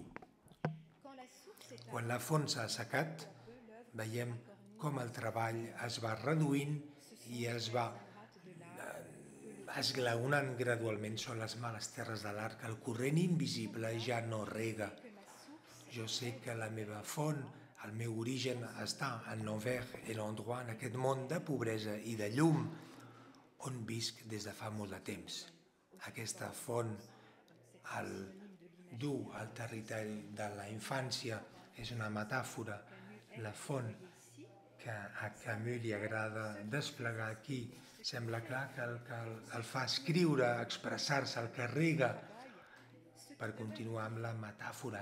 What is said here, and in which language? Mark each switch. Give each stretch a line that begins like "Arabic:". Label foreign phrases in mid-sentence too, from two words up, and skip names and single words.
Catalan: Quan la font s'ha assecat, veiem com el treball es va reduint i es va esglaonant gradualment. Són les males terres de l'art, el corrent invisible ja no rega. Jo sé que la meva font, el meu origen està en l'Envers et l'Endroit, en aquest món de pobresa i de llum, on visc des de fa molt de temps. Aquesta font al dur al territori de la infància és una metàfora. La font que a Camus li agrada desplegar aquí sembla clar que el fa escriure, expressar-se, el carrega per continuar amb la metàfora.